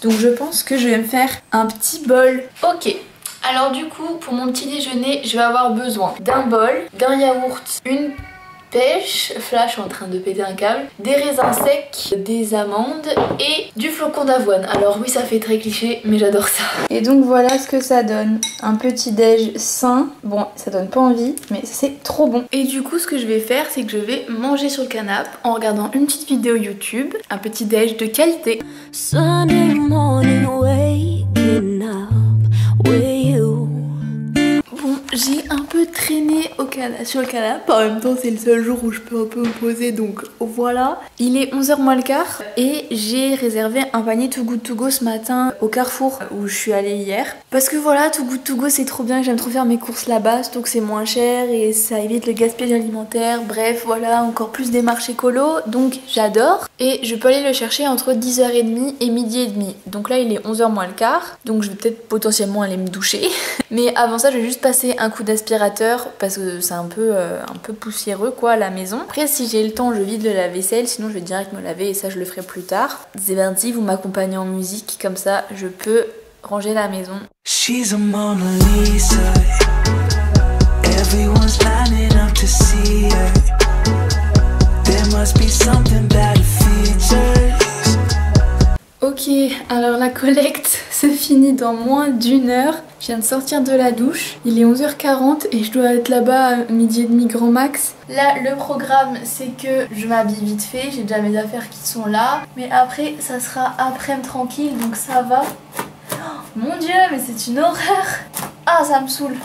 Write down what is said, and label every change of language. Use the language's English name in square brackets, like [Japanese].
[French] Donc je pense que je vais me faire un petit bol. Ok. Alors du coup, pour mon petit déjeuner, je vais avoir besoin d'un bol, d'un yaourt, une pêche, là je suis en train de péter un câble, des raisins secs, des amandes et du flocon d'avoine. Alors oui, ça fait très cliché, mais j'adore ça. Et donc voilà ce que ça donne, un petit déj sain. Bon, ça donne pas envie, mais c'est trop bon. Et du coup, ce que je vais faire, c'est que je vais manger sur le canapé en regardant une petite vidéo YouTube, un petit déj de qualité. [English] Sunday morning waking up. [French] Bon, j'ai un peu traîné sur le canapé. En même temps, c'est le seul jour où je peux un peu me poser, donc voilà. Il est 11h moins le quart et j'ai réservé un panier Too Good To Go ce matin au Carrefour où je suis allée hier. Parce que voilà, Too Good To Go c'est trop bien, j'aime trop faire mes courses là-bas, surtout que c'est moins cher et ça évite le gaspillage alimentaire. Bref, voilà, encore plus des marchés écolo, donc j'adore. Et je peux aller le chercher entre 10h30 et midi et demi. Donc là, il est 11h moins le quart, donc je vais peut-être potentiellement aller me doucher. Mais avant ça, je vais juste passer un coup d'aspirateur parce que c'est un peu poussiéreux quoi à la maison. Après, si j'ai le temps, je vide le lave-vaisselle, sinon je vais direct me laver et ça je le ferai plus tard. C'est parti, vous m'accompagnez en musique, comme ça je peux ranger la maison. [English] She's a Mona Lisa. Everyone's lining up to see her. There must be something about her features. [French] Ok, alors la collecte se finit dans moins d'1 heure. Je viens de sortir de la douche, il est 11h40 et je dois être là-bas à midi et demi grand max. Là, le programme, c'est que je m'habille vite fait, j'ai déjà mes affaires qui sont là. Mais après, ça sera après-midi tranquille, donc ça va. Oh, mon Dieu, mais c'est une horreur! Ah, ça me saoule.